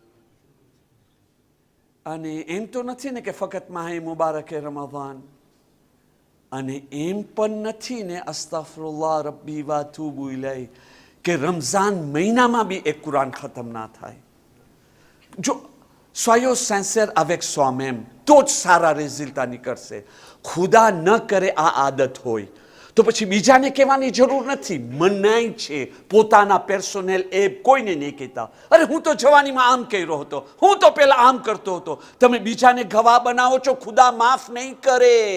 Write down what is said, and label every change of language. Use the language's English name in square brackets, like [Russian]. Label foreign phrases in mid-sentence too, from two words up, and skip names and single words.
[Gujarati] અને એમ તો નથી ને કે ફક્ત માહે મુબારકે રમઝાન, અને એમ પણ નથી ને [Arabic] أستغفر الله ربي وأتوب إليه [Gujarati] કે રમઝાન મહિનામાં બી એક કુરાન ખતમ ના થાય. જો [French] soyez sincère avec soi-même [Gujarati] તો જ સારા રિઝલ્ટ નીકળશે. ખુદા ન કરે આ આદત હોય તો પછી બીજાને કહેવાની જરૂર નથી. મનાઈ છે પોતાના પર્સનલ એપ કોઈને નહીં કહેતા. અરે હું તો જવાનીમાં આમ કર્યો હતો, હું તો પેલા આમ કરતો હતો. તમે બીજાને ગવાહ બનાવો છો, ખુદા માફ નહીં કરે.